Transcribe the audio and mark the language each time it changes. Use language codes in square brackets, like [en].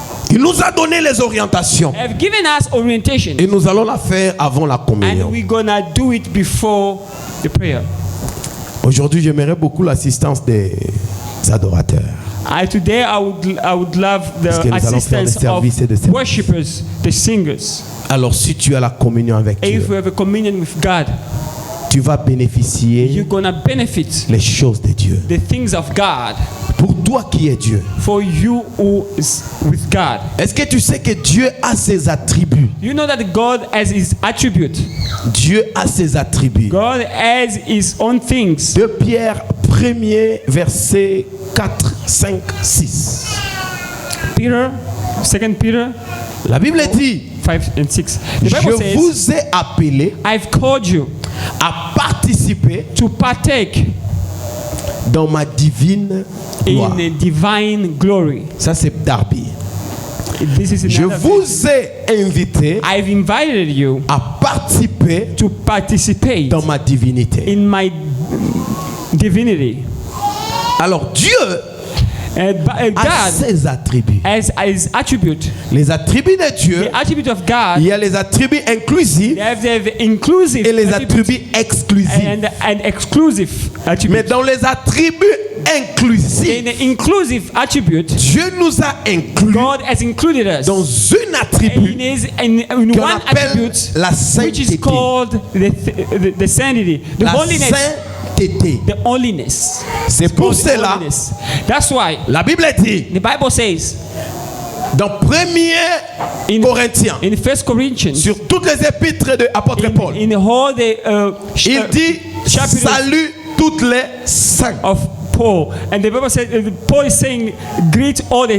[fr] Il nous a donné les orientations. [en] Have given us orientation. [fr] Et nous allons la faire avant la communion. [en] And we're gonna do it before the prayer. [fr] Aujourd'hui, j'aimerais beaucoup l'assistance des adorateurs. [en] Today I would love the assistance of worshippers, the singers. [fr] Alors si tu as la communion avec Dieu, [en] if you have a communion with God, [fr] tu vas bénéficier [en] you're gonna benefit [fr] les choses de Dieu. [en] The things of God. [fr] Pour toi qui es Dieu. [en] For you who is with God. [fr] Est-ce que tu sais que Dieu a ses attributs? [en] You know that God has his attribute. [fr] Dieu a ses attributs. [en] God has his own things. [fr] 2 Pierre 1er verset 4, 5, 6. [en] Peter, 2 Peter. [fr] La Bible dit [en] 5 and 6. [fr] Je vous ai appelé [en] I've called you [fr] à participer [en] to partake [fr] dans ma divine gloire. [en] In a divine glory. [fr] Ça c'est Darby. Je vous ai invité [en] I've invited you [fr] à participer [en] to participate [fr] dans ma divinité. [en] In my divinity. [fr] Alors Dieu a ses attributs. [en] As his attribute. [fr] Les attributs de Dieu, [en] the attribute of God, [fr] il y a les attributs inclusifs [en] inclusive [fr] et les attributs exclusifs. [en] And exclusive attributes. [fr] Mais dans les attributs inclusifs, [en] in the inclusive attribute, [fr] Dieu nous a inclus [en] God has included us [fr] dans une attribut [en] in one attribute, [fr] la sainteté, [en] which is called the sanctity, the holiness. The holiness. [fr] C'est pour cela. [en] That's why [fr] la Bible dit. [en] The Bible says. [fr] Dans 1 Corinthiens. [en] In 1 Corinthians. [fr] Sur toutes les épîtres de l'apôtre Paul. [en] In all the. [fr] Il dit salut toutes les saints. [en] Of Paul, and the Bible says Paul is saying greet all the.